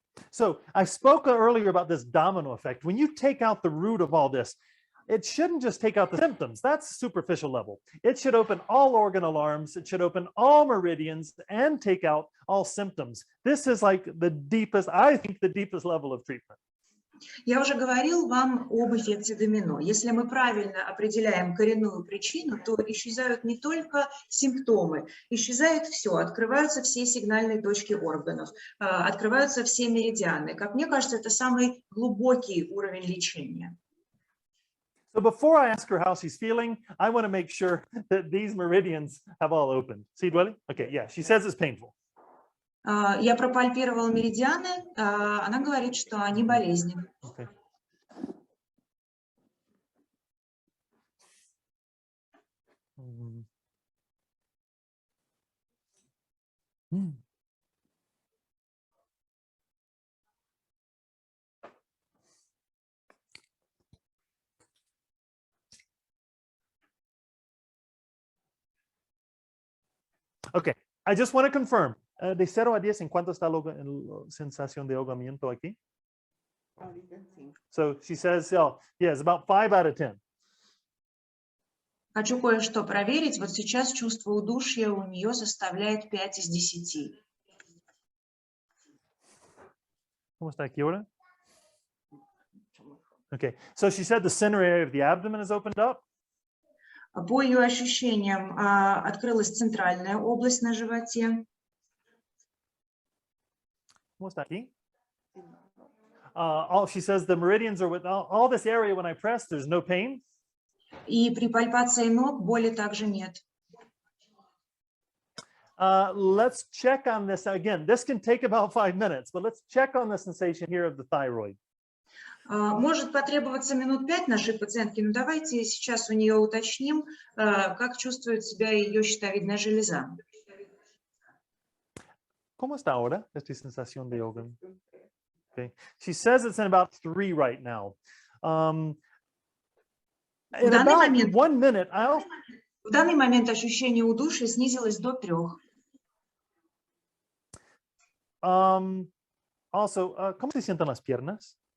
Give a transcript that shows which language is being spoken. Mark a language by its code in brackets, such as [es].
[en] So I spoke earlier about this domino effect. When you take out the root of all this, it shouldn't just take out the symptoms. That's superficial level. It should open all organ alarms. It should open all meridians and take out all symptoms. This is like the deepest, I think, the deepest level of treatment. [ru] Я уже говорил вам об эффекте домино. Если мы правильно определяем коренную причину, то исчезают не только симптомы, исчезает все, открываются все сигнальные точки органов, открываются все меридианы. Как мне кажется, это самый глубокий уровень лечения. [en] So before I ask her how she's feeling, I want to make sure that these meridians have all opened. See, Dwelly? Okay, yeah, she says it's painful. [ru] Я пропальпировала меридианы, она говорит, что они болезненны. [en] Okay. Okay, I just want to confirm. [es] De 0 a 10, ¿en cuánto está la sensación de ahogamiento aquí? [en] So she says, oh, yeah, it's about 5 out of 10. [ru] Хочу кое-что проверить. Вот сейчас чувство удушья у нее составляет 5 из 10. [es] ¿Cómo está aquí ahora? [en] Okay, so she said the center area of the abdomen is opened up. [ru] По ее ощущениям, открылась центральная область на животе. [es] ¿Cómo está aquí? [en] She says the meridians are with all this area. When I press, there's no pain. [ru] И при пальпации ног боли также нет. [en] Let's check on this again. This can take about 5 minutes, but let's check on the sensation here of the thyroid. [ru] Может потребоваться минут 5 нашей пациентки, но давайте сейчас у нее уточним, как чувствует себя ее щитовидная железа. [es] ¿Cómo está ahora esta sensación de ahogamiento? [en] Okay. She says it's in about 3 right now. In about 1 minute, [ru] в данный момент ощущение удушья снизилось до 3. [es] Also, ¿cómo se sienten las piernas?